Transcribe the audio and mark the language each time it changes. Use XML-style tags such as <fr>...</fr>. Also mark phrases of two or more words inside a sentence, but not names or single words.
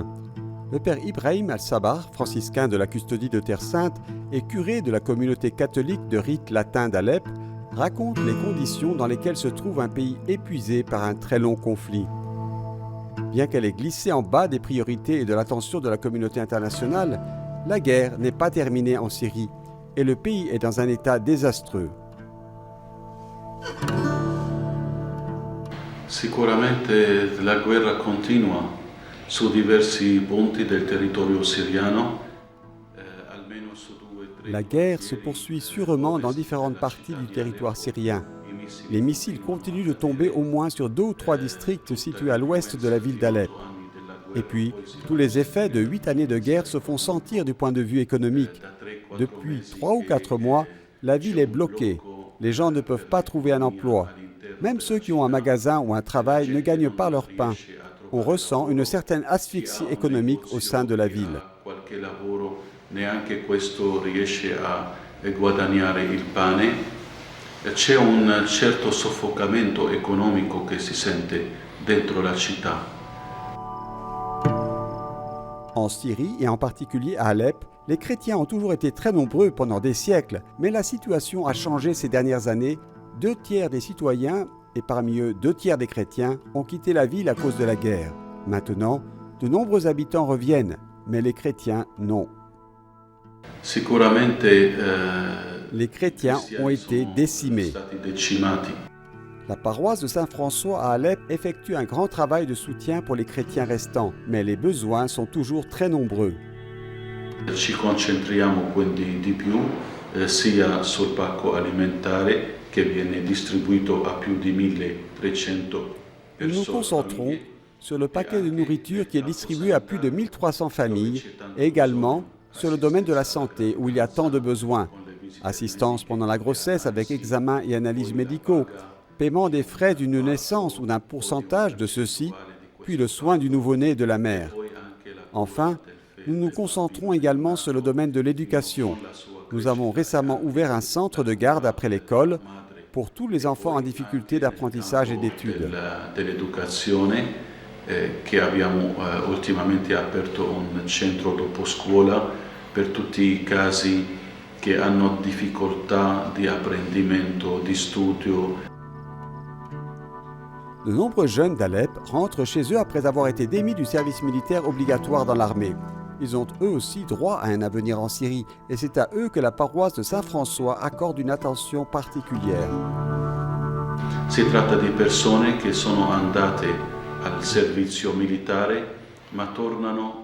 <fr>Le père Ibrahim El-Sabar, franciscain de la custodie de Terre Sainte et curé de la communauté catholique de rite latin d'Alep, raconte les conditions dans lesquelles se trouve un pays épuisé par un très long conflit. Bien qu'elle ait glissé en bas des priorités et de l'attention de la communauté internationale, la guerre n'est pas terminée en Syrie et le pays est dans un état désastreux.</fr> <it>Sicuramente la guerra continua su diversi punti del territorio siriano.</it> <fr>La guerre se poursuit sûrement dans différentes parties du territoire syrien. Les missiles continuent de tomber au moins sur 2 ou 3 districts situés à l'ouest de la ville d'Alep. Et puis, tous les effets de 8 années de guerre se font sentir du point de vue économique. Depuis 3 ou 4 mois, la ville est bloquée. Les gens ne peuvent pas trouver un emploi. Même ceux qui ont un magasin ou un travail ne gagnent pas leur pain. On ressent une certaine asphyxie économique au sein de la ville.</fr> <it>Neanche questo riesce a guadagnare il pane. C'è un certo soffocamento economico che si sente dentro la città.</it> <fr>En Syrie et en particulier à Alep, les chrétiens ont toujours été très nombreux pendant des siècles, mais la situation a changé ces dernières années. 2 tiers des citoyens, et parmi eux 2 tiers des chrétiens, ont quitté la ville à cause de la guerre. Maintenant, de nombreux habitants reviennent, mais les chrétiens non. Les chrétiens ont été décimés. La paroisse de Saint-François à Alep effectue un grand travail de soutien pour les chrétiens restants, mais les besoins sont toujours très nombreux.</fr> <it>Ci concentriamo quindi di più sia sul pacco alimentare che viene distribuito a più di 1300 persone.</it> <fr>Nous nous concentrons sur le paquet de nourriture qui est distribué à plus de 1300 familles et également sur le domaine de la santé où il y a tant de besoins. Assistance pendant la grossesse avec examens et analyses médicaux, paiement des frais d'une naissance ou d'un pourcentage de ceux-ci, puis le soin du nouveau-né et de la mère. Enfin, nous nous concentrons également sur le domaine de l'éducation. Nous avons récemment ouvert un centre de garde après l'école pour tous les enfants en difficulté d'apprentissage et d'études.</fr> <it>Che abbiamo ultimamente aperto un centro dopo scuola per tutti i casi che hanno difficoltà di apprendimento, di studio.</it> <fr>De nombreux jeunes d'Alep rentrent chez eux après avoir été démis du service militaire obligatoire dans l'armée. Ils ont eux aussi droit à un avenir en Syrie et c'est à eux que la paroisse de Saint-François accorde une attention particulière.</fr> <it>Si tratta di persone che sono andate al servizio militare ma tornano.</it>